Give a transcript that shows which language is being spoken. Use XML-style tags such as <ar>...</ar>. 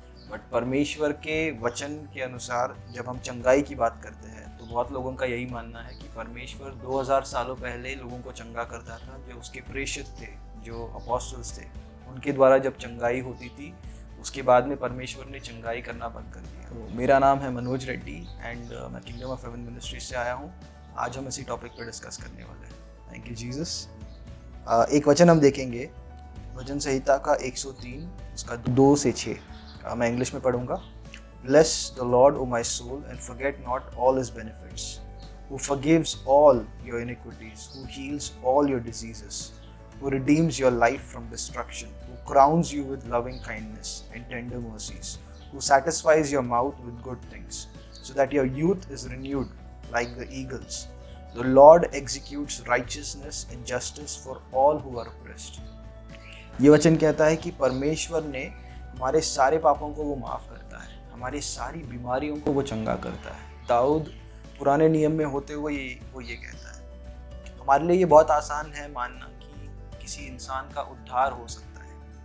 <hi>But परमेश्वर के वचन के अनुसार जब हम चंगाई की बात करते हैं तो बहुत लोगों का यही मानना है कि परमेश्वर 2000 सालों पहले लोगों को चंगा करता था, जो उसके प्रेषित थे, जो अपोस्टल्स थे, उनके द्वारा जब चंगाई होती थी, उसके बाद में परमेश्वर ने चंगाई करना बंद कर दिया। तो मेरा नाम है मनोज रेड्डी एंड मैं किंगडम ऑफ हेवन मिनिस्ट्रीज से आया हूँ। आज हम इसी टॉपिक पर डिस्कस करने वाले हैं।</hi> <en>Thank you Jesus.</en> <hi>एक वचन हम देखेंगे भजन संहिता का 103 उसका 2 से 6। मैं इंग्लिश में पढ़ूंगा।</hi> <en>Bless the Lord, O my soul, and forget not all his benefits, who forgives all your iniquities, who heals all your diseases, who redeems your life from destruction, who crowns you with loving kindness and tender mercies, who satisfies your mouth with good things, so that your youth is renewed like the eagles. The Lord executes righteousness and justice for all who are oppressed.</en> <hi>ये वचन कहता है कि परमेश्वर ने हमारे सारे पापों को वो माफ़ करता है, हमारी सारी बीमारियों को वो चंगा करता है। दाऊद पुराने नियम में होते हुए वो ये कहता है। हमारे लिए ये बहुत आसान है मानना कि किसी इंसान का उद्धार हो सकता है।</hi>